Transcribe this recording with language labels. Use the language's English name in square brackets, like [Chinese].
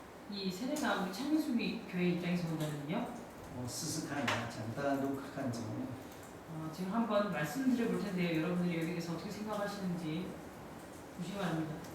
[Korean] 이 세례가 우리 창리수비 교회 입장에서 보면은요. [Chinese] 我试试看来讲，大家都看怎么样。 [Korean] 지금 한번 말씀드려 볼 텐데요. 여러분들이 여기에 대해서 어떻게 생각하시는지 보시기 바랍니다.